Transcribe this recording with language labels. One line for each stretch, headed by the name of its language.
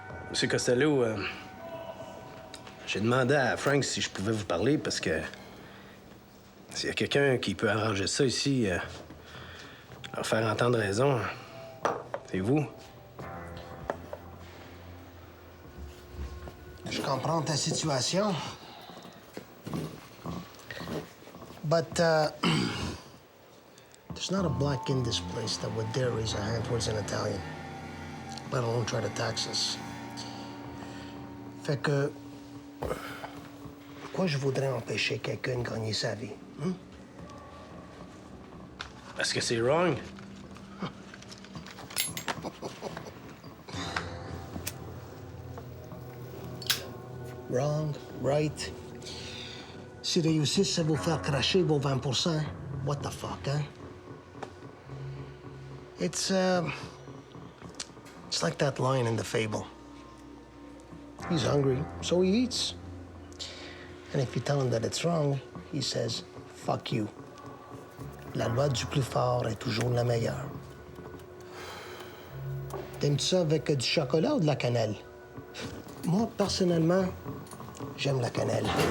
French: Monsieur Costello, j'ai demandé à Frank si je pouvais vous parler parce que s'il y a quelqu'un qui peut arranger ça ici, leur faire entendre raison, c'est vous. Je comprends ta situation.
English: But there's not a black in this place that would dare raise a hand towards an Italian, let alone try to tax us.
French: Fait que, pourquoi je voudrais empêcher quelqu'un de gagner sa vie? Hein? Parce que c'est wrong.
English: Wrong, right.
French: Si réussissent à vous faire cracher vos 20%,
English: what the fuck,
French: hein?
English: It's like that line in the fable. He's hungry, so he eats. And if you tell him that it's wrong, he says, fuck you.
French: La loi du plus fort est toujours la meilleure. T'aimes-tu ça avec du chocolat ou de la cannelle? Moi, personnellement, j'aime la cannelle.